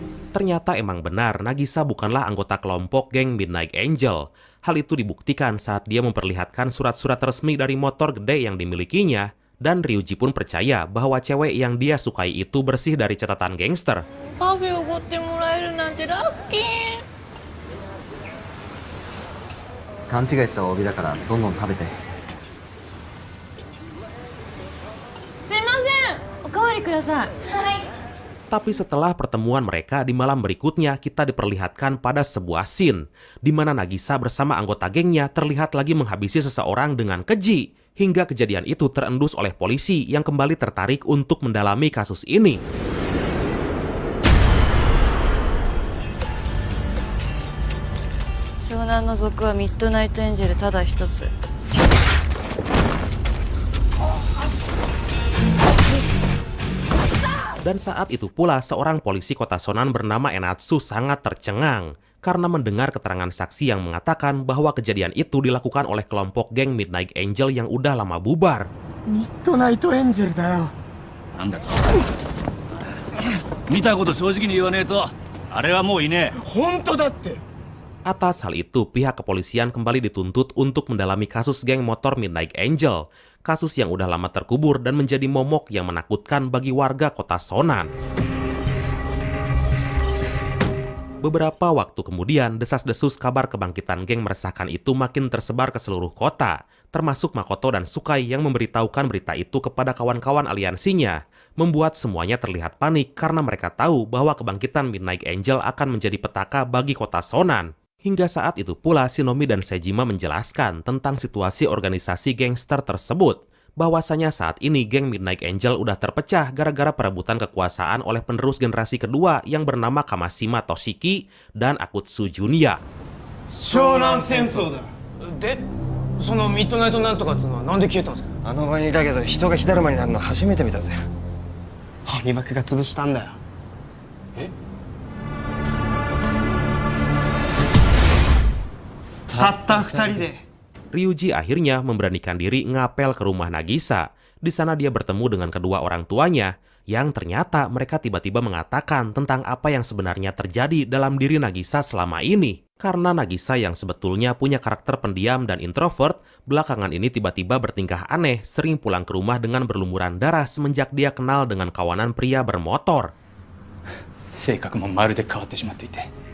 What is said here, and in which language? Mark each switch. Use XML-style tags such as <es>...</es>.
<id>Ternyata emang benar Nagisa bukanlah anggota kelompok geng Midnight Angel. Hal itu dibuktikan saat dia memperlihatkan surat-surat resmi dari motor gede yang dimilikinya, dan Ryuji pun percaya bahwa cewek yang dia sukai itu bersih dari catatan gangster.</id> <ja>パフェおごってもらえるなんてラッキー。勘違いしたお詫びだからどんどん食べて。すいません、おかわりください。はい。</ja> <id>Tapi setelah pertemuan mereka di malam berikutnya, kita diperlihatkan pada sebuah scene di mana Nagisa bersama anggota gengnya terlihat lagi menghabisi seseorang dengan keji. Hingga kejadian itu terendus oleh polisi yang kembali tertarik untuk mendalami kasus ini.</id> <ja>Shonan no Zoku wa Midnight Angel tada hitotsu.</ja> <id>Dan saat itu pula seorang polisi kota Shonan bernama Enatsu sangat tercengang karena mendengar keterangan saksi yang mengatakan bahwa kejadian itu dilakukan oleh kelompok geng Midnight Angel yang udah lama bubar.</id> <ja>Midnight Angel だよ。なんだと見たこと正直に言わねえとあれはもういねえ。本当だって。</ja> <id>Atas hal itu, pihak kepolisian kembali dituntut untuk mendalami kasus geng motor Midnight Angel. Kasus yang udah lama terkubur dan menjadi momok yang menakutkan bagi warga kota Shonan. Beberapa waktu kemudian, desas-desus kabar kebangkitan geng meresahkan itu makin tersebar ke seluruh kota, termasuk Makoto dan Sukai yang memberitahukan berita itu kepada kawan-kawan aliansinya, membuat semuanya terlihat panik karena mereka tahu bahwa kebangkitan Midnight Angel akan menjadi petaka bagi kota Shonan. Hingga saat itu pula, Shinomi dan Sejima menjelaskan tentang situasi organisasi gangster tersebut, bahwasanya saat ini geng Midnight Angel udah terpecah gara-gara perebutan kekuasaan oleh penerus generasi kedua yang bernama Kamashima Toshiki dan Akutsu Junya.</id> <ja>湘南戦争だ。でそのミッドナイトなんとかっつうのはなんで消えたんですか？あの場にいたけど人が火だるまになるの初めて見たぜ。鬼幕が潰したんだよ。たった二人で。</ja> <id>Ryuji akhirnya memberanikan diri ngapel ke rumah Nagisa. Di sana dia bertemu dengan kedua orang tuanya, yang ternyata mereka tiba-tiba mengatakan tentang apa yang sebenarnya terjadi dalam diri Nagisa selama ini. Karena Nagisa yang sebetulnya punya karakter pendiam dan introvert, belakangan ini tiba-tiba bertingkah aneh, sering pulang ke rumah dengan berlumuran darah semenjak dia kenal dengan kawanan pria bermotor.</id> <ja>性格もまるで変わってしまっていて。</ja>